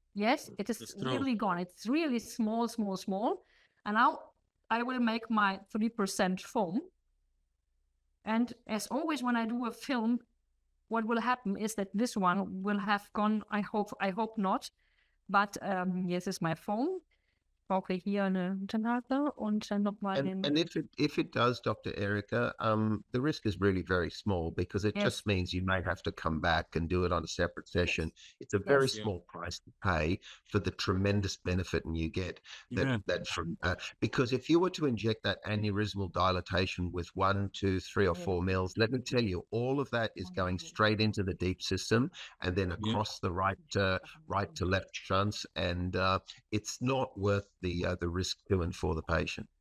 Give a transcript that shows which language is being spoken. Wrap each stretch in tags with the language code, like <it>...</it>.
<en>Yes, it is really gone. It's really small. And now I will make my 3% foam. And as always, when I do a film, what will happen is that this one will have gone, I hope not. But yes, is my foam.</en> <de>Brauche hier eine Unterlage und dann nochmal</de> <en>And if it does, Dr. Erika, the risk is really very small, because it just means you may have to come back and do it on a separate session. It's a very small price to pay for the tremendous benefit you get that from because if you were to inject that aneurysmal dilatation with 1, 2, 3, or 4 mils, let me tell you, all of that is going straight into the deep system and then across the right to left shunts, and it's not worth the risk to and for the patient.</en>